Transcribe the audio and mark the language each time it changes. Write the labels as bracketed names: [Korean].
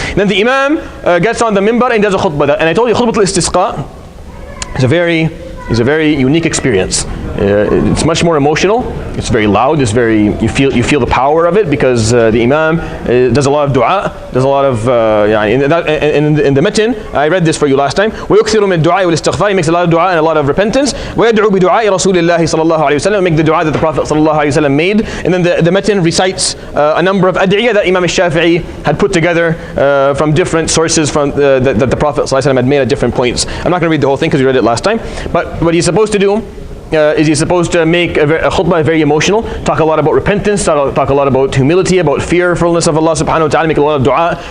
[English] Then the imam gets on the minbar and does a khutbah. And I told you khutbah al-istisqa is a very unique experience. It's much more emotional. It's very loud. It's very you feel the power of it because the imam does a lot of dua, does a lot of in the matn. I read this for you last time. [Arabic] ويكثر من الدعاء والاستغفار. [English] He makes a lot of dua and a lot of repentance. [Arabic] ويدعو بدعاء رسول الله صلى الله عليه وسلم. [English] Make the dua that the Prophet [Arabic] صلى الله عليه وسلم [English] made, and then the matn recites a number of ad'iyah that Imam Shafiee had put together from different sources from that the Prophet صلى الله عليه وسلم had made at different points. I'm not going to read the whole thing because we read it last time. But what he's supposed to do is he's supposed to make a khutbah very emotional, talk a lot about repentance, talk a lot about humility, about fearfulness of Allah subhanahu wa ta'ala, make a lot of dua.